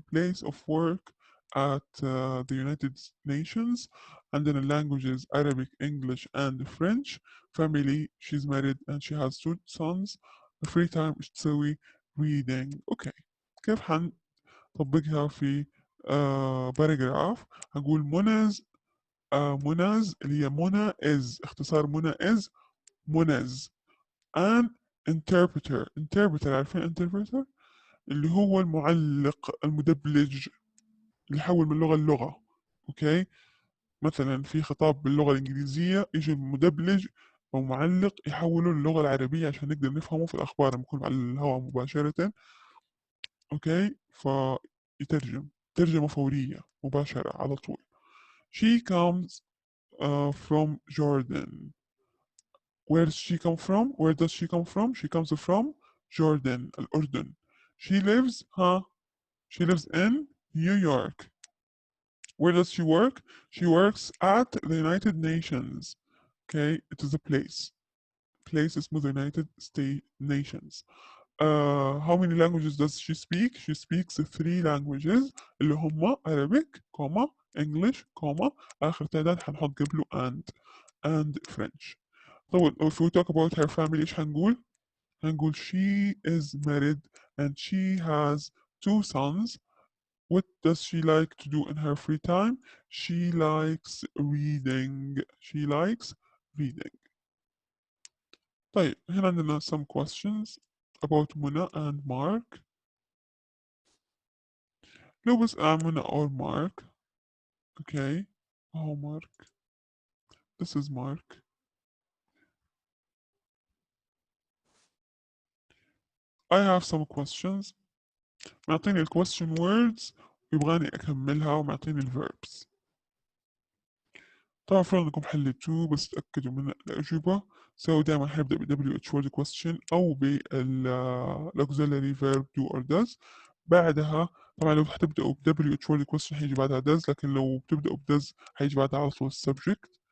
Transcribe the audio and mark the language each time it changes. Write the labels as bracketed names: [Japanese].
[English] place of work at the United Nations. [Arabic] عندنا [English] languages Arabic, English and French. family she's married and she has 2 sons. free time [Arabic] إيش تسوي [English] reading. [Arabic] أوكي كيف طبقها في باراجراف. هقول مناز اللي هي منى is، اختصار منى is مناز. an interpreter عارفين interpreter اللي هو المعلق المدبلج اللي يحول من لغة للغة. اوكي، مثلا في خطاب باللغة الإنجليزية يجي المدبلج أو معلق يحوله للغة العربية عشان نقدر نفهمه في الأخبار لما يكون على الهواء مباشرة. أوكي، فيترجم ترجمة فورية مباشرة على طول. [English] She comes from Jordan. Where does she come from? Where does she come from? She comes from Jordan, الأردن. She lives She lives in New York. Where does she work? She works at the United Nations. Okay, it is a place. Place [Arabic] اسمه [English] the United States Nations. How many languages does she speak? She speaks 3 languages [Arabic] اللي هما [English] Arabic, English, [Arabic] آخر تعداد هنحط قبله [English] and French. طيب if we talk about her family [Arabic] إيش هنقول؟ هنقول [English] she is married and she has 2 sons. What does she like to do in her free time? She likes reading. She likes reading. [Arabic] طيب هنا عندنا [English] some questions about منى and Mark. [Arabic] لو بس منى or Mark. [English] Okay. Oh, Mark. This is Mark. I have some questions. [Arabic] معطيني ال [English] question words [Arabic] ويبغاني أكملها ومعطيني ال verbs. طبعا فرض انكم حليتوه بس تأكدوا من الأجوبة. [English] So [Arabic] دائما حنبدأ ب [English] WH word question أو بال auxiliary verb do or does. [Arabic] بعدها طبعا لو حتبدأوا ب [English] WH word question [Arabic] حيجي بعدها does، لكن لو بتبدأوا ب does حيجي بعدها على طول subject.